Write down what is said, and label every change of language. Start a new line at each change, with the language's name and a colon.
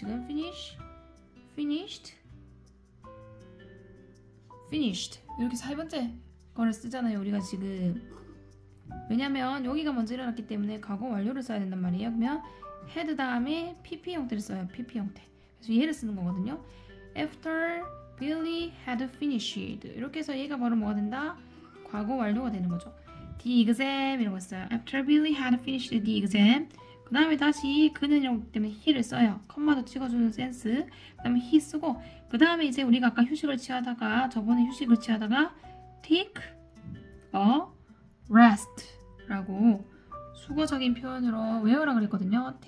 Korean: 지금
English: finish, finished, finished
Korean: 이렇게 4번째 거를 쓰잖아요. 우리가 지금. 왜냐면 여기가 먼저 일어났기 때문에 과거 완료를 써야 된단 말이에요. 그러면 had 다음에 pp 형태를 써요. pp 형태. 그래서 얘를 쓰는 거거든요.
English: After Billy had finished.
Korean: 이렇게 해서 얘가 바로 뭐가 된다? 과거 완료가 되는 거죠.
English: The exam
Korean: 이라고 했어요.
English: After Billy had finished the exam.
Korean: 그 다음에 다시 그는 이라고 때문에 he를 써요. 컴마도 찍어주는 센스. 그 다음에 he 쓰고, 그 다음에 이제 우리가 아까 저번에 휴식을 취하다가
English: take a rest
Korean: 라고 수거적인 표현으로 외우라 그랬거든요.